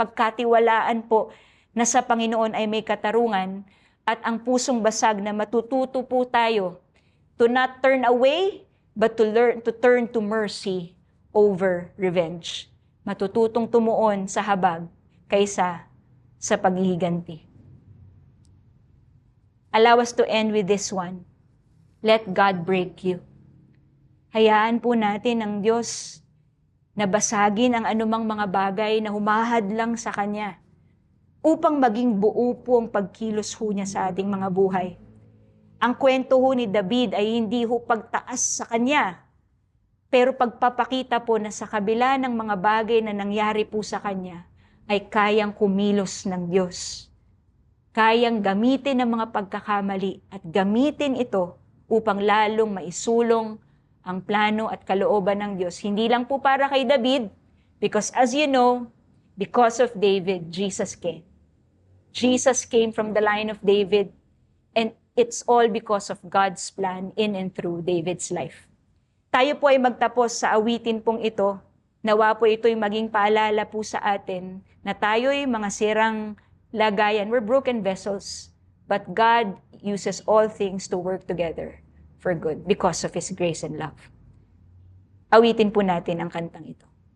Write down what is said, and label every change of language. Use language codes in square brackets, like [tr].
[tl] Pagkatiwalaan po na sa Panginoon ay may katarungan, at ang pusong basag na matututo po tayo [en] to not turn away, but to learn to turn to mercy over revenge. [tl] Matututong tumuon sa habag kaysa sa paghihiganti. [en] Allow us to end with this one. Let God break you. [tl] Hayaan po natin ang Diyos na basagin ang anumang mga bagay na humahadlang sa Kanya upang maging buo po ang pagkilos ho niya sa ating mga buhay. Ang kwento ho ni David ay hindi ho pagtaas sa kanya, pero pagpapakita po na sa kabila ng mga bagay na nangyari po sa kanya, ay kayang kumilos ng Diyos. Kayang gamitin ang mga pagkakamali at gamitin ito upang lalong maisulong ang plano at kalooban ng Diyos. Hindi lang po para kay David, [en] because as you know, because of David, Jesus came. Jesus came from the line of David, and it's all because of God's plan in and through David's life. [tl] Tayo po ay magtapos sa awitin pong ito. Nawa po ito'y maging paalala po sa atin na tayo'y mga sirang lagayan. [en] We're broken vessels, but God uses all things to work together for good because of His grace and love. [tl] Awitin po natin ang kantang ito.